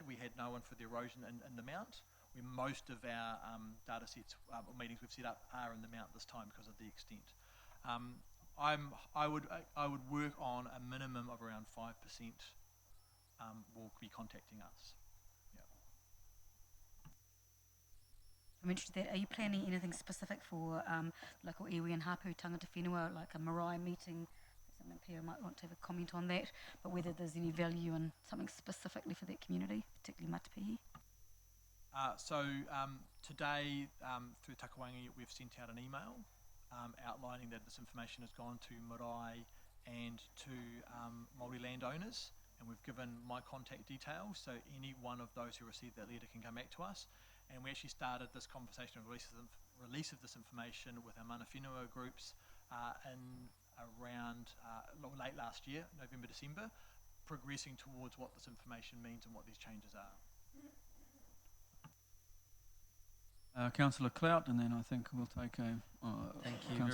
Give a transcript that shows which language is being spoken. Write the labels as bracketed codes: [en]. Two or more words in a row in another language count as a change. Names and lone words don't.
[en] We had no one for the erosion in the Mount. Most of our data sets or meetings we've set up are in the Mount this time because of the extent. I would work on a minimum of around 5% will be contacting us. Yeah. I'm interested in that. Are you planning anything specific for local iwi and [mi] hapu tangata whenua, [en] like a marae meeting? Some MP might want to have a comment on that, but whether there's any value in something specifically for that community, particularly Matapihi? Today, through Takawangi, we've sent out an email outlining that this information has gone to marae and to Māori landowners, and we've given my contact details, so any one of those who received that letter can come back to us. And we actually started this conversation of release of this information with our [mi] mana whenua [en] groups in around late last year, November, December, progressing towards what this information means and what these changes are. Councillor Clout, and then I think we'll take a thank you very